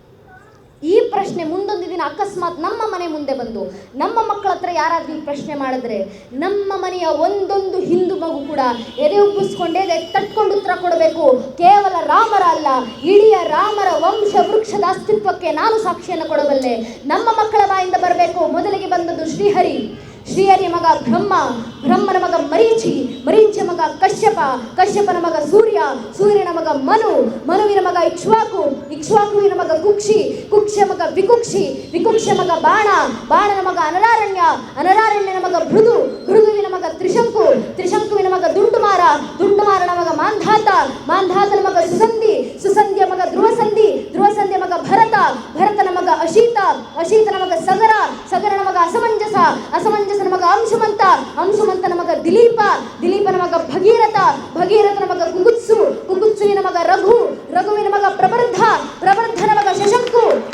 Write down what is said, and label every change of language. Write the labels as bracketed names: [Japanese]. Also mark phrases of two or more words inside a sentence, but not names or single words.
[Kannada] ಈ ಪ್ರಶ್ನೆ ಮುಂದೊಂದು ದಿನ ಅಕಸ್ಮಾತ್ ನಮ್ಮ ಮನೆ ಮುಂದೆ ಬಂದು ನಮ್ಮ ಮಕ್ಕಳ ಹತ್ರ ಯಾರಾದ್ರೂ ಈ ಪ್ರಶ್ನೆ ಮಾಡಿದ್ರೆ, ನಮ್ಮ ಮನೆಯ ಒಂದೊಂದು ಹಿಂದೂ ಮಗು ಕೂಡ ಎದೆ ಉಬ್ಬಿಸ್ಕೊಂಡೇ ತಟ್ಕೊಂಡು ಉತ್ತರ ಕೊಡಬೇಕು. ಕೇವಲ ರಾಮರ ಅಲ್ಲ, ಇಡೀ ರಾಮರ ವಂಶ ವೃಕ್ಷದ ಅಸ್ತಿತ್ವಕ್ಕೆ ನಾನು ಸಾಕ್ಷಿಯನ್ನು ಕೊಡಬಲ್ಲೆ. ನಮ್ಮ ಮಕ್ಕಳ ಬಾಯಿಂದ ಬರಬೇಕು. ಮೊದಲಿಗೆ ಬಂದದ್ದು ಶ್ರೀಹರಿ, ಶ್ರೀಹರಿಯ ಮಗ ಬ್ರಹ್ಮ, ಬ್ರಹ್ಮನ ಮಗ ಮರೀಚಿ, ಮರೀಚಿಯ ಮಗ ಕಶ್ಯಪ, ಕಶ್ಯಪನ ಮಗ ಸೂರ್ಯ, ಸೂರ್ಯನ ಮಗ ಮನು, ಮನುವಿನ ಮಗ ಇಕ್ಷ್ವಾಕು, ಇಕ್ಷ್ವಾಕುವಿನ ಮಗ ಕುಕ್ಷಿ, ಕುಕ್ಷಿಯ ಮಗ ವಿಕುಕ್ಷಿ, ವಿಕುಕ್ಷಿಯ ಮಗ ಬಾಣ, ಬಾಣನ ಮಗ ಅನರಾರಣ್ಯ, ಅನರಾರಣ್ಯನ ಮಗ ಭೃದು, ಭೃದುವಿನ ಮಗ ತ್ರಿಶಂಕು, ತ್ರಿಶಂಕುವಿನ ಮಗ ದುಂಡುಮಾರ, ದುಂಡುಮಾರನ ಮಗ ಮಾಂಧಾತ, ಮಾಂಧಾತನ ಮಗ ಸುಸಂಧಿ, ಸುಸಂಧಿಯ ಮಗ ಧ್ರುವಸಂಧಿ, ಧ್ರುವಸಂಧಿಯ ಮಗ ಭರತ, ಭರತನ ಮಗ ಅಶೀತ, ಅಶೀತನ ಮಗ ಸಗರ, ಸಗರನ ಮಗ ಅಸಮಂಜಸ, ಅಸಮಂಜಸನ ಮಗ ಅಂಶುಮಂತ, ಅಂಶುಮಂತನ ಮಗ ದಿಲೀಪ, ದಿಲೀಪನ ಮಗ ಭಗೀರಥ, ಭಗೀರಥನ ಮಗ ಕುಗುತ್ಸು, ಕುಗುತ್ಸುವಿನ ಮಗ ರಘು, ರಘುವಿನ ಮಗ ಪ್ರಬರ್ಧ, ಪ್ರಬರ್ಧನ ಮಗ ಶಶಂಕು,